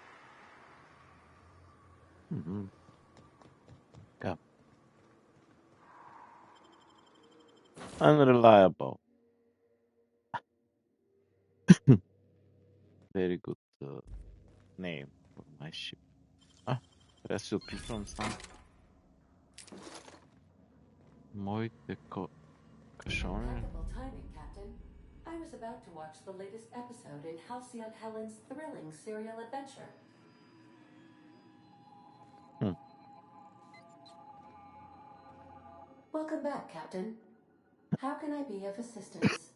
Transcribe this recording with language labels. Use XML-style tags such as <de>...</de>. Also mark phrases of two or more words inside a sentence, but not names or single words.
<en>Yeah. Unreliable. Very good name for my ship.</en> <bg>Трябва да се опитвам сам. Моите кашони.</bg> <en>Impeccable timing, Captain. I was about to watch the latest episode in Halcyon Helen's thrilling serial adventure. Welcome back, Captain. How can I be of assistance?</en>